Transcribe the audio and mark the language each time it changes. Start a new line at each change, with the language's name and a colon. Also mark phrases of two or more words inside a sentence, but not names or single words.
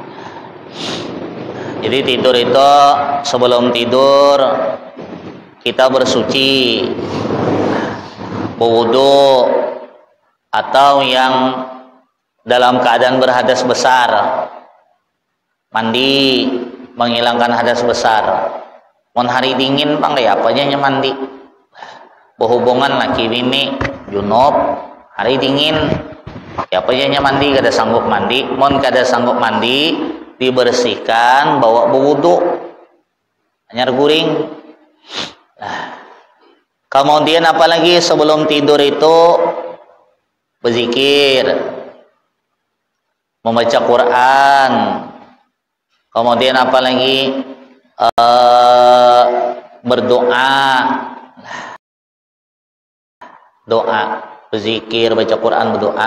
Indonesian: Jadi tidur itu, sebelum tidur kita bersuci, berwudu, atau yang dalam keadaan berhadas besar mandi menghilangkan hadas besar.
Banjar: Mon hari dingin Bang kayak apa aja mandi. Berhubungan laki bini junub hari dingin ya apa aja mandi, kada sanggup mandi. Mon kada sanggup mandi dibersihkan, bawa berwudu, anyar guring.
Indonesian: Kemudian apalagi sebelum tidur itu berzikir, membaca Quran. Kemudian apalagi berdoa, berzikir, baca Quran, berdoa.